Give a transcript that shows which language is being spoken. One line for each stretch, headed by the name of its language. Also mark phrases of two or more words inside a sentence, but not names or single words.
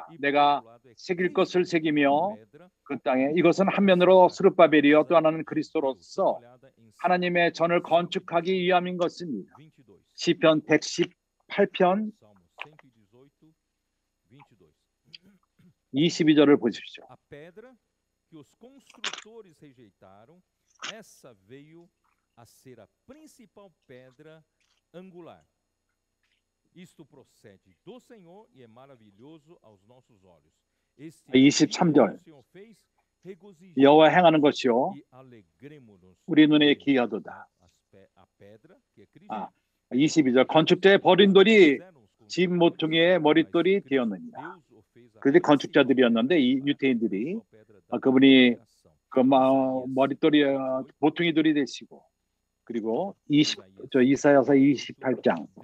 Korean: 내가 새길 것을 새기며 그 땅에 이것은 한 면으로 스룹바벨이요 또 하나는 그리스도로서 하나님의 전을 건축하기 위함인 것입니다. 시편 118편 22절을 보십시오.
Portuguese: que os construtores rejeitaram, essa veio a ser a principal pedra angular. Isto procede do Senhor e é maravilhoso aos nossos olhos.
Korean: 23절 여호와 행하는 것이요 우리 눈에 기이하도다. 22절 건축자의 버린 돌이 집 모퉁이의 머릿돌이 되었느니라. 그들이 건축자들이었는데 이 유대인들이 그분이 그 머릿돌이 모퉁이 돌이 되시고 그리고 이사야서 28장